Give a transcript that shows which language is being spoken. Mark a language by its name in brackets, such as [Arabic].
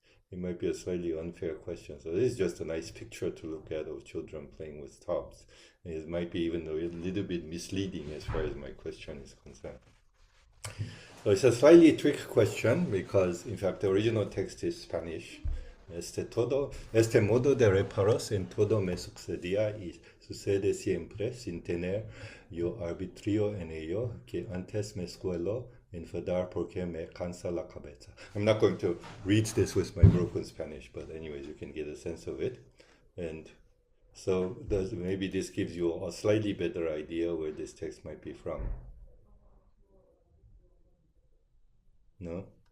[English] It might be a slightly unfair question. So this is just a nice picture to look at of children playing with tops. It might be even a little bit misleading as far as my question is concerned. So it's a slightly trick question because, in fact, the original text is Spanish. [Spanish] Este modo de reparos en todo me sucedía y sucede siempre sin tener yo arbitrio en ello, que antes me escuelo enfadar porque me cansa la cabeza. [English] I'm not going to read this with my broken Spanish, but anyways, you can get a sense of it. And so maybe this gives you a slightly better idea where this text might be from. No?